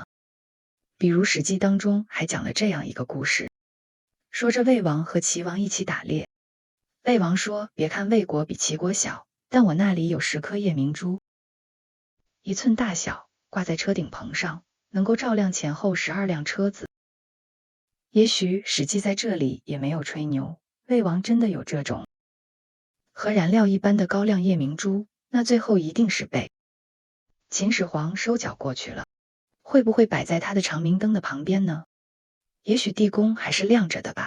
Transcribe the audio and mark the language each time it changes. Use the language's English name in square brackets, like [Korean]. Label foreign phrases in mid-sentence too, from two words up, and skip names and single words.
[Chinese] 比如史記當中還講了這樣一個故事，說這魏王和齊王一起打獵，魏王說別看魏國比齊國小，但我那裡有10顆夜明珠，1寸大小，掛在車頂棚上，能夠照亮前後12輛車子。也許史記在這裡也沒有吹牛，魏王真的有這種和燃料一般的高亮夜明珠，那最後一定是被秦始皇收繳過去了。會不會擺在他的長明燈的旁邊呢？也許地宮還是亮着的吧。